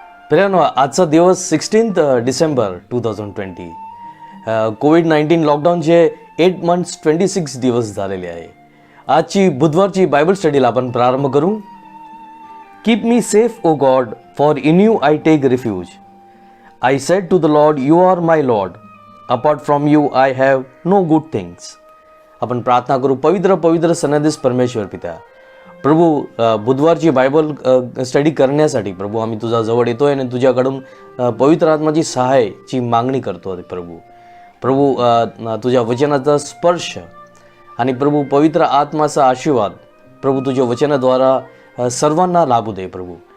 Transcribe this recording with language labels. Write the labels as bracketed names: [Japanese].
[Marathi] प्रियानो, आजचा दिवस 16 डिसेंबर 2020. कोविड-19 लॉकडाऊनचे 8 मंथ्स 26 दिवस झालेले आहे. आजची बुधवारची बायबल स्टडीला आपण प्रारंभ करू. [English] Keep me safe O God, for in you I take refuge. I said to the Lord, you are my Lord, apart from you I have no good things. [Marathi] आपण प्रार्थना करू. पवित्र पवित्र सन्निधीस परमेश्वर पिता, प्रभू, बुधवारची बायबल स्टडी करण्यासाठी प्रभू आम्ही तुझ्या जवळ येतोय आणि तुझ्याकडून पवित्र आत्माची सहायची मागणी करतो. प्रभू, तुझ्या वचनाचा स्पर्श आणि प्रभू पवित्र आत्माचा आशीर्वाद प्रभू तुझ्या वचनाद्वारा सर्वांना लाभू दे प्रभू.